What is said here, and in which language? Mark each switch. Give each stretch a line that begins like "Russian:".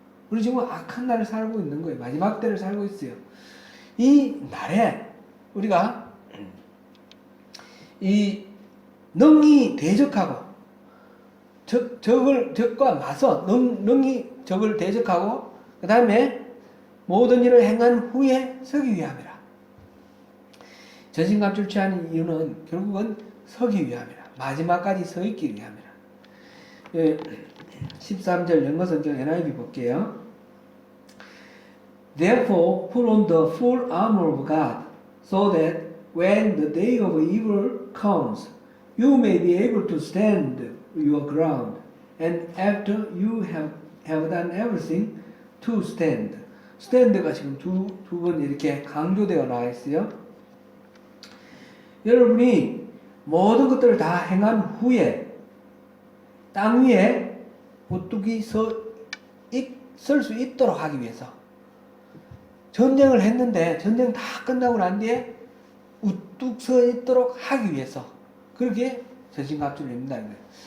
Korean: 우리 지금 악한 날을 살고 있는 거예요. 마지막 때를 살고 있어요. 이 날에 우리가 이 능히 대적하고 적과 맞서 능히 적을 대적하고 그 다음에 모든 일을 행한 후에 서기 위함이라. 전신갑주를 취하는 이유는 결국은 서기 위함이라. 마지막까지 서 있기 위함이라. 13절 영어성경 NIV 볼게요.
English: Therefore put on the full armor of God, so that when the day of evil comes, you may be able to stand your ground. And after you have done everything, to stand.
Korean: stand가 지금 두 번 이렇게 강조되어 나와 있어요. 여러분이 모든 것들을 다 행한 후에 땅 위에 우뚝이 설 수 있도록 하기 위해서 전쟁을 했는데 전쟁 다 끝나고 난 뒤에 우뚝 서 있도록 하기 위해서 그렇게 전신갑주를 입는다는 거예요.